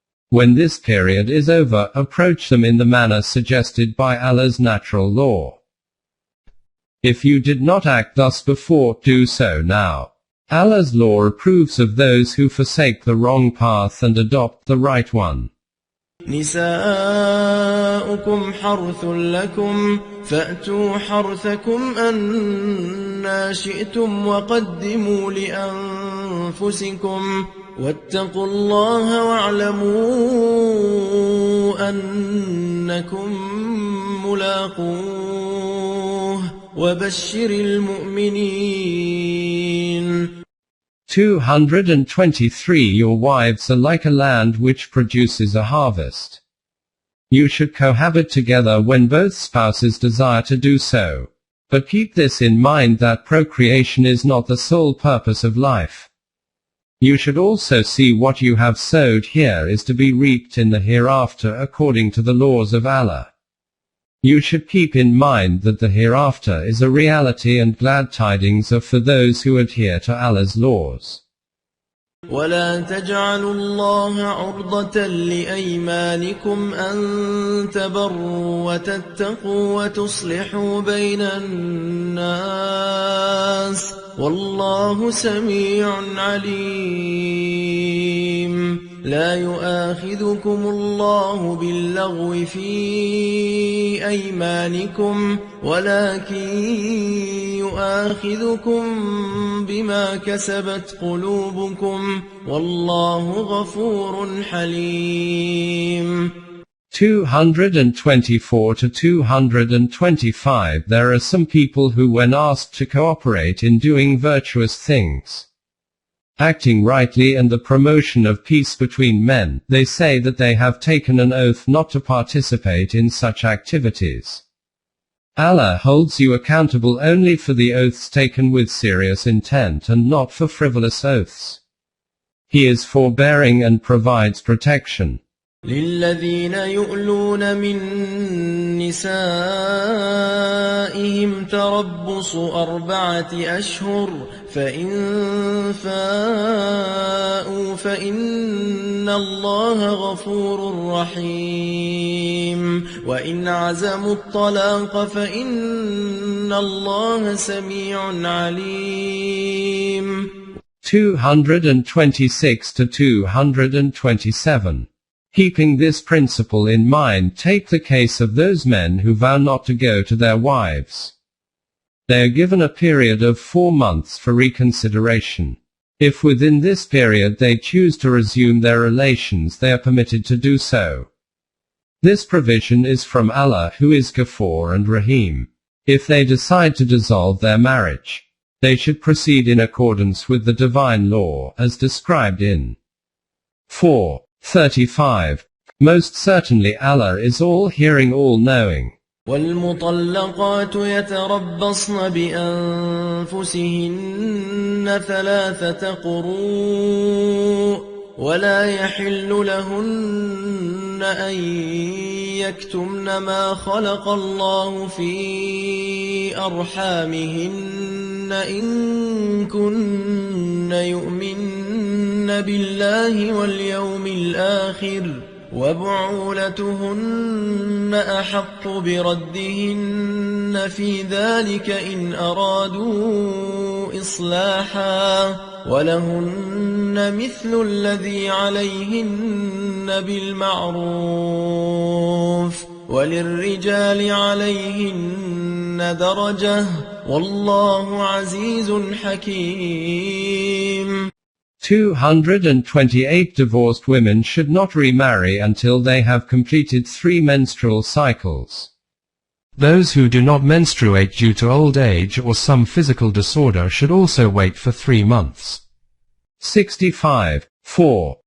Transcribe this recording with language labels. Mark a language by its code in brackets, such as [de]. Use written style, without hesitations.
[en] When this period is over, approach them in the manner suggested by Allah's natural law. If you did not act thus before, do so now. Allah's law approves of those who forsake the wrong path and adopt the right one. [ar] نساؤكم حرث لكم فأتوا حرثكم أنى شئتم وقدموا لأنفسكم واتقوا الله واعلموا أنكم ملاقوه وبشر المؤمنين. [en] 223. Your wives are like a land which produces a harvest. You should cohabit together when both spouses desire to do so. But keep this in mind that procreation is not the sole purpose of life. You should also see what you have sowed here is to be reaped in the hereafter according to the laws of Allah. You should keep in mind that the hereafter is a reality and glad tidings are for those who adhere to Allah's laws. [ar] ولا تجعلوا الله عرضة لأيمانكم أن تبروا وتتقوا وتصلحوا بين الناس والله سميع عليم. لا يؤاخذكم الله باللغو في أيمانكم ولكن يؤاخذكم بما كسبت قلوبكم والله غفور حليم. [en] 224 to 225. There are some people who, when asked to cooperate in doing virtuous things, acting rightly and the promotion of peace between men, they say that they have taken an oath not to participate in such activities. Allah holds you accountable only for the oaths taken with serious intent and not for frivolous oaths. He is forbearing and provides protection. [ar] للذين يؤلون من نسائهم تربص 4 أشهر فإن فاءوا فإن الله غفور رحيم وإن عزموا الطلاق فإن الله سميع عليم. [en] 226 to 227. Keeping this principle in mind, take the case of those men who vow not to go to their wives. They are given a period of 4 months for reconsideration. If within this period they choose to resume their relations, they are permitted to do so. This provision is from Allah, who is Ghafoor and Rahim. If they decide to dissolve their marriage, they should proceed in accordance with the divine law, as described in 4:35. Most certainly Allah is all-hearing, all-knowing. [ar] والمطلقات يتربصن بأنفسهن 3 قروء ولا يحل لهن أن يكتمن ما خلق الله في أرحامهن إن كن يؤمن بالله واليوم الآخر وبعولتهن أحق بردهن في ذلك إن أرادوا إصلاحا ولهن مثل الذي عليهن بالمعروف وللرجال عليهن درجة والله عزيز حكيم. [en] 228 Divorced women should not remarry until they have completed 3 menstrual cycles. Those who do not menstruate due to old age or some physical disorder should also wait for 3 months. 65:4.